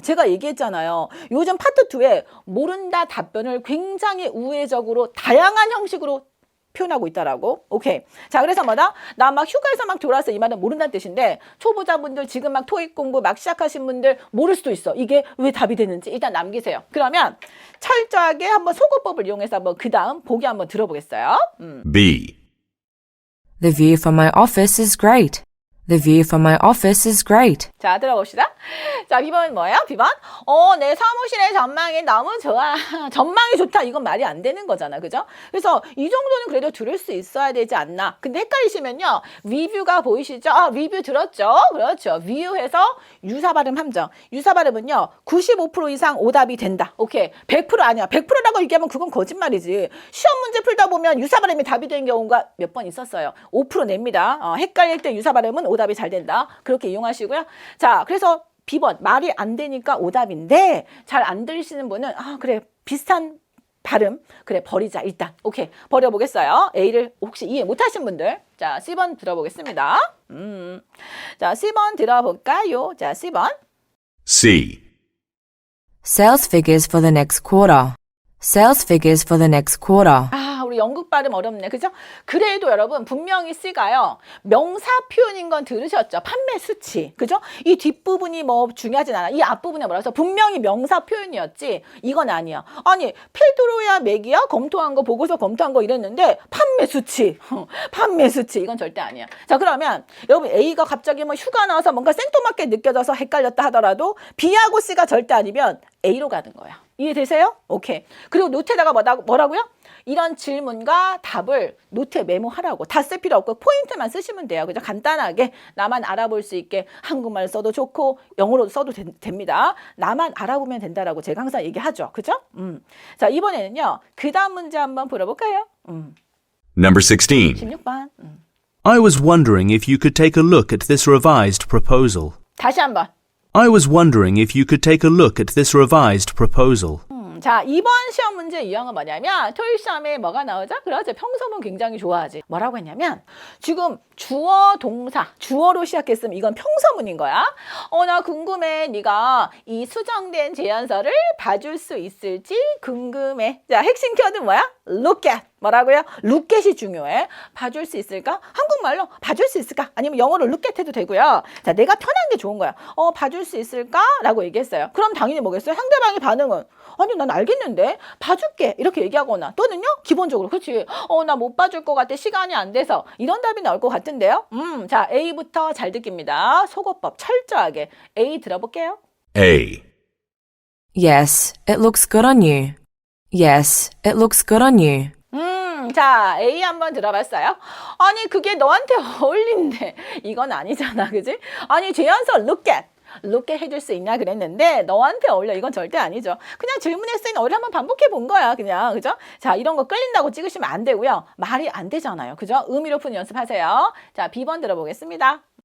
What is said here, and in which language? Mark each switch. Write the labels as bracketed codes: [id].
[ko] 제가 얘기했잖아요. 요즘 파트 2에 모른다 답변을 굉장히 우회적으로 다양한 형식으로 표현하고 있다라고. 오케이. 자, 그래서 뭐다? 나 막 휴가에서 막 돌아와서 이 말은 모른다는 뜻인데, 초보자분들 지금 막 토익 공부 막 시작하신 분들 모를 수도 있어. 이게 왜 답이 되는지 일단 남기세요. 그러면 철저하게 한번 소거법을 이용해서 한번 그 다음 보기 한번 들어보겠어요. [en] B. The view from my office is great. The view from my office is great. [ko] 자, 들어봅시다. 자, B번은 뭐예요? B번? 내 사무실의 전망이 너무 좋아. 전망이 좋다. 이건 말이 안 되는 거잖아. 그죠? 그래서 이 정도는 그래도 들을 수 있어야 되지 않나. 근데 헷갈리시면요. 리뷰가 보이시죠? 아, 리뷰 들었죠? 그렇죠. view해서 유사 발음 함정. 유사 발음은요. 95% 이상 오답이 된다. 오케이. 100% 아니야. 100%라고 얘기하면 그건 거짓말이지. 시험 문제 풀다 보면 유사 발음이 답이 되는 경우가 몇 번 있었어요. 5% 냅니다. 헷갈릴 때 유사 발음은 오답이 잘 된다. 그렇게 이용하시고요. 자, 그래서 B번 말이 안 되니까 오답인데 잘 안 들리시는 분은 그래 비슷한 발음 그래 버리자 일단. 오케이 버려보겠어요. A를 혹시 이해 못하신 분들 자 C번 들어보겠습니다. 자 C번 들어볼까요? 자 C번 [en] C. Sales figures for the next quarter. Sales figures for the next quarter. [ko] 우리 영국 발음 어렵네. 그죠? 그래도 여러분 분명히 C가요. 명사 표현인 건 들으셨죠? 판매 수치. 그죠? 이 뒷부분이 뭐 중요하진 않아. 이 앞부분에 뭐라서 분명히 명사 표현이었지. 이건 아니야. 아니 페드로야 맥이야? 검토한 거 보고서 검토한 거 이랬는데 판매 수치. 판매 수치. 이건 절대 아니야. 자 그러면 여러분 A가 갑자기 뭐 휴가 나와서 뭔가 생뚱맞게 느껴져서 헷갈렸다 하더라도 B하고 C가 절대 아니면 A로 가는 거야. 이해되세요? 오케이. 그리고 노트에다가 뭐라고요? 이런 질문과 답을 노트에 메모하라고. 다 쓸 필요 없고 포인트만 쓰시면 돼요. 그죠? 간단하게 나만 알아볼 수 있게 한국말 써도 좋고 영어로 써도 됩니다. 나만 알아보면 된다라고 제가 항상 얘기하죠. 그죠? 자 이번에는요. 그 다음 문제 한번 풀어볼까요? [en] Number 16. [ko] 16번. [en] I was wondering if you could take a look at this revised proposal. [ko] 다시 한번. [en] I was wondering if you could take a look at this revised proposal. [ko] 자, 이번 시험 문제 유형은 뭐냐면 토익 시험에 뭐가 나오죠? 그렇죠. 평서문 굉장히 좋아하지. 뭐라고 했냐면 지금 주어, 동사, 주어로 시작했으면 이건 평서문인 거야. 나 궁금해. 네가 이 수정된 제안서를 봐줄 수 있을지 궁금해. 자, 핵심 키워드 뭐야? Look at. 뭐라고요? look at이 중요해. 봐줄 수 있을까? 한국말로 봐줄 수 있을까? 아니면 영어로 look at 해도 되고요. 자, 내가 편한 게 좋은 거야. 봐줄 수 있을까? 라고 얘기했어요. 그럼 당연히 뭐겠어요? 상대방의 반응은 아니 난 알겠는데 봐줄게 이렇게 얘기하거나 또는요 기본적으로 그렇지 나 못 봐줄 것 같아 시간이 안 돼서 이런 답이 나올 것 같은데요. 자 A부터 잘 듣깁니다. 속어법 철저하게 A 들어볼게요. [en] A. Yes, it looks good on you. Yes, it looks good on you. [ko] 자, A 한번 들어봤어요? 아니, 그게 너한테 어울린대. 이건 아니잖아, 그지? 아니, 제안서 look at 해줄 수 있냐 그랬는데 너한테 어울려. 이건 절대 아니죠. 그냥 질문에 쓰인 어휘를 한번 반복해 본 거야, 그냥. 그죠? 자, 이런 거 끌린다고 찍으시면 안 되고요. 말이 안 되잖아요. 그죠? 의미로 푸는 연습하세요. 자, B번 들어보겠습니다.